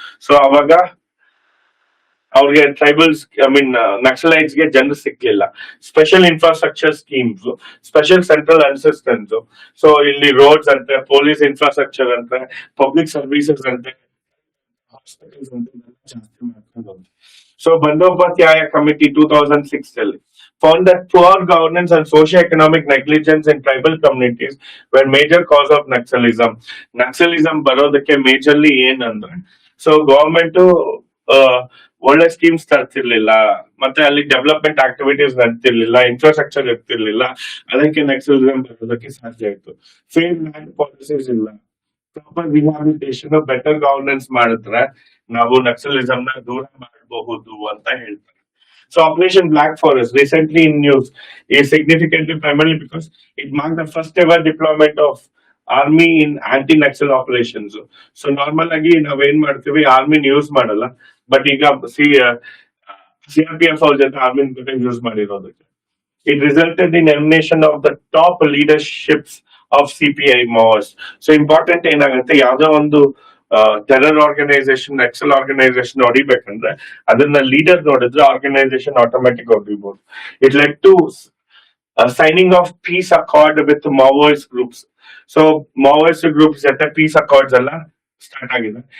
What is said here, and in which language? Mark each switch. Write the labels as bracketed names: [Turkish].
[Kannada] So ಅವಾಗ ಅವ್ರಿಗೆ tribals Naxalites ಗೆ ಜನರು ಸಿಕ್ಲಿಲ್ಲ. [English] Special infrastructure schemes, special central assistance. [Kannada] So ಇಲ್ಲಿ ರೋಡ್ಸ್ ಅಂತೆ, ಪೊಲೀಸ್ ಇನ್ಫ್ರಾಸ್ಟ್ರಕ್ಚರ್ ಅಂತೆ, ಪಬ್ಲಿಕ್ ಸರ್ವಿಸಸ್ ಅಂತೆ, ಹಾಸ್ಪಿಟಲ್ಸ್ ಅಂತ ಜಾಸ್ತಿ ಮಾಡ್ಕೊಂಡು ಹೋದ್ರು. [English] So Bandyopadhyay committee 2006 ಅಲ್ಲಿ found that poor governance and socio-economic negligence in tribal communities were major cause of Naxalism. [Kannada] Naxalism ಬರೋದಕ್ಕೆ ಮೇಜರ್ಲಿ ಏನಂದ್ರೆ, ಸೊ ಗವರ್ಮೆಂಟ್ ಒಳ್ಳೆ ಸ್ಕೀಮ್ಸ್ ತರ್ತಿರ್ಲಿಲ್ಲ, ಮತ್ತೆ ಅಲ್ಲಿ ಡೆವಲಪ್ಮೆಂಟ್ ಆಕ್ಟಿವಿಟೀಸ್ ನಡ್ತಿರ್ಲಿಲ್ಲ, ಇನ್ಫ್ರಾಸ್ಟ್ರಕ್ಚರ್ ಇರ್ತಿರ್ಲಿಲ್ಲ. ಅದಕ್ಕೆ ನಕ್ಸಲಿಸಂ ಬರೋದಕ್ಕೆ ಸಾಧ್ಯ ಆಯ್ತು. ಫೇರ್ ಲ್ಯಾಂಡ್ ಪಾಲಿಸೀಸ್ ಇಲ್ಲ, ಪ್ರಾಪರ್ ರಿಹಾಬಿಲಿಟೇಷನ್, ಬೆಟರ್ ಗವರ್ನೆನ್ಸ್ ಮಾಡಿದ್ರೆ ನಾವು ನಕ್ಸಲಿಸಂ ನ ದೂರ ಮಾಡಬಹುದು ಅಂತ ಹೇಳ್ತಾರೆ. [English] So Operation Black Forest, recently in news, is significantly primarily because it marked the first ever deployment of army in anti-Naxal operations. [Kannada] So normal agi ನಾವೇನ್ ಮಾಡ್ತೀವಿ, ಆರ್ಮಿನ ಯೂಸ್ ಮಾಡಲ್ಲ, ಬಟ್ ಈಗ CRPF ಅವ್ರ ಜೊತೆ ಆರ್ಮಿನ ಜೊತೆ use ಮಾಡಿರೋದಕ್ಕೆ [English] it resulted in elimination of the top leaderships of CPI Maoists. [Kannada] So important ಏನಾಗುತ್ತೆ, ಯಾವ್ದೋ ಒಂದು ಟೆರರ್ ಆರ್ಗನೈಸೇಷನ್, ನಕ್ಸಲ್ ಆರ್ಗನೈಸೇಷನ್ ಹೊಡಿಬೇಕಂದ್ರೆ ಅದನ್ನ ಲೀಡರ್ ನೋಡಿದ್ರೆ organisation automatic ಹೊಡಿಬಹುದು. [English] It led to signing of peace accord with Maoist groups. [Kannada] So Maoist groups ಜೊತೆ piece accords ಎಲ್ಲ start ಆಗಿದೆ.